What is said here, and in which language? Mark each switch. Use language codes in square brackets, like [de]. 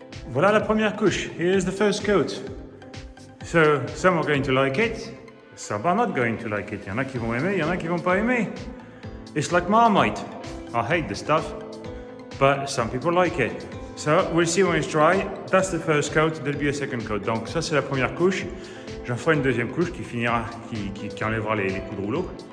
[fr] Voilà la première couche. [en] Here's the first coat. So, some are going to like it, some are not going to like it. [fr] Il y en a qui vont aimer, il y en a qui vont pas aimer. [en] It's like Marmite. I hate the stuff, but some people like it. So, we'll see when it's dry. That's the first coat, there'll be a second coat. [fr] Donc ça c'est la première couche. J'en ferai une deuxième couche qui finira, qui enlèvera les coups de rouleau.